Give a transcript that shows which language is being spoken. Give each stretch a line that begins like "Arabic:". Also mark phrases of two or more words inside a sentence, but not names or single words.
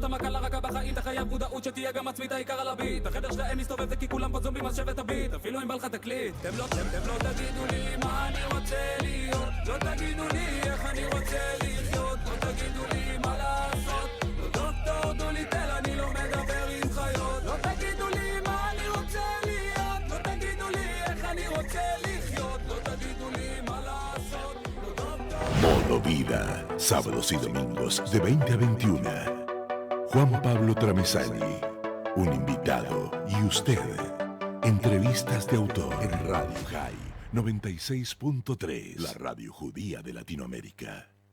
Hebrew: המכה לרקה בחיים, אתה חייב מודעות שתהיה גם עצמית העיקר על הביט, החדר שלהם מסתובב זה כי כולם פה זומבים אז שבת הביט, אפילו אם בא לך תקליט, אתם לא תגידו לי מה אני רוצה להיות, לא תגידו לי איך אני רוצה לחיות, לא תגידו לי מה לעשות, לא דוקטור דוליטל אני לא מדבר עם חיות, לא תגידו לי מה אני רוצה להיות, לא תגידו לי איך אני רוצה לחיות, לא תגידו לי מה לעשות, לא דוקטור.
Spanish: Modo Vida, sábados y domingos de 20 a 21. Juan Pablo Tramesani, un invitado y usted. Entrevistas de autor en Radio High 96.3, la radio judía de Latinoamérica.